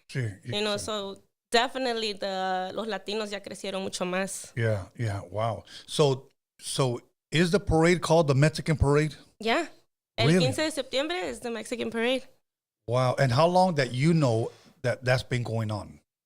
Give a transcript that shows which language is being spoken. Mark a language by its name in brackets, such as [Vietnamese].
[Spanish] Sí, [English] you know, so definitely [Spanish] los latinos ya crecieron mucho más. [English] Yeah, wow. So is the parade called the Mexican Parade? Yeah. [Spanish] El 15 de septiembre [English] is the Mexican Parade. Wow. And how long that you know that's been going on?